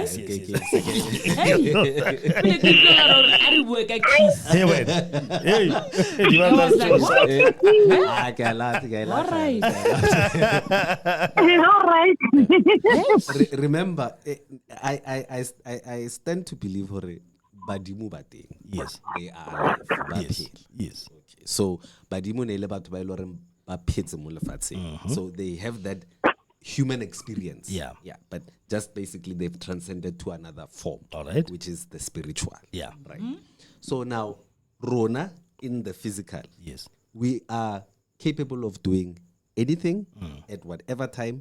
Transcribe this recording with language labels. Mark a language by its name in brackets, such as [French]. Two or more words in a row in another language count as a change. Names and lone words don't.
[English] Remember, I stand to believe [Southern Sotho] Badimu Bate. [English] Yes. They are alive. Yes. Okay. [Southern Sotho] So Badimu ne le batho ba iloreng ba phetse mo lefatsheng. [English] So they have that human experience. Yeah. But just basically they've transcended to another form. All right. Which is the spiritual. Yeah. Right. So now, Rona in the physical. Yes. We are capable of doing anything at whatever time.